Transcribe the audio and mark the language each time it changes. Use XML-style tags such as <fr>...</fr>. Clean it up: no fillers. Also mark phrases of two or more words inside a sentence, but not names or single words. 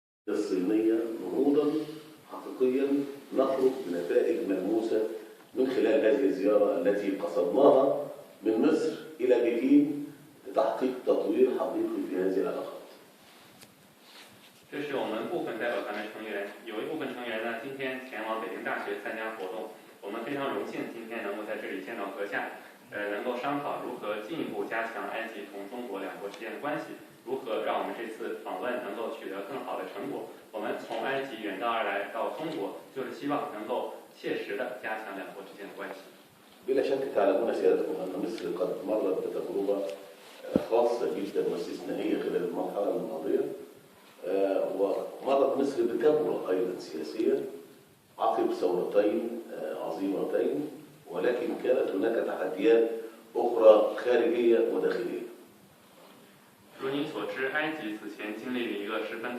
<ar>الصينية نهوضا حقيقيا نخرج بنتائج ملموسة من خلال هذه الزيارة التي قصدناها من مصر إلى بكين لتحقيق تطوير حقيقي في هذه العلاقات.</ar> <zh>这是我们部分代表团的成员，有一部分成员呢今天前往北京大学参加活动，我们非常荣幸今天能够在这里见到阁下，能够商讨如何进一步加强埃及同中国两国之间的关系，如何让我们这次访问能够取得更好的成果。我们从埃及远道而来到中国，就是希望能够切实的加强两国之间的关系。</zh> <ar>بلا شك تعلمون سيادتكم أن مصر قد مرت بتجربة خاصة جدا واستثنائية خلال المرحلة الماضية، ومرت مصر بكبوة أيضا سياسية عقب ثورتين عظيمتين، ولكن كانت هناك تحديات أخرى خارجية وداخلية.</ar> <zh>如您所知，埃及此前经历了一个十分</zh>